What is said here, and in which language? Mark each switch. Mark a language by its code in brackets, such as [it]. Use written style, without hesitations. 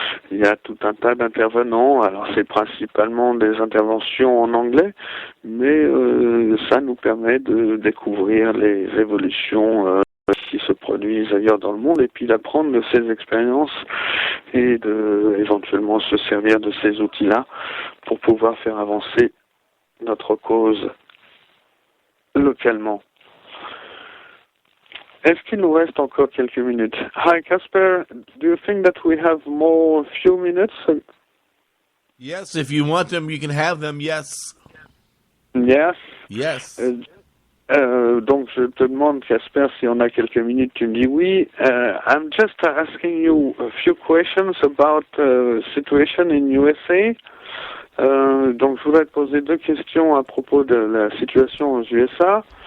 [fr] Il y a tout un tas d'intervenants. Alors, c'est principalement des interventions en anglais, mais ça nous permet de découvrir les évolutions qui se produisent ailleurs dans le monde, et puis d'apprendre de ces expériences et de éventuellement se servir de ces outils-là pour pouvoir faire avancer notre cause localement. Est-ce qu'il nous reste encore quelques minutes? [en] Hi, Casper. Do you think that we have more few minutes? Yes, if you want them, you can have them. Yes. Yes. Yes. [fr] Donc je te demande, Casper, si on a quelques minutes, tu me dis oui. [en] I'm just asking you a few questions about situation in USA. [fr] Donc je voudrais te poser deux questions à propos de la situation aux USA.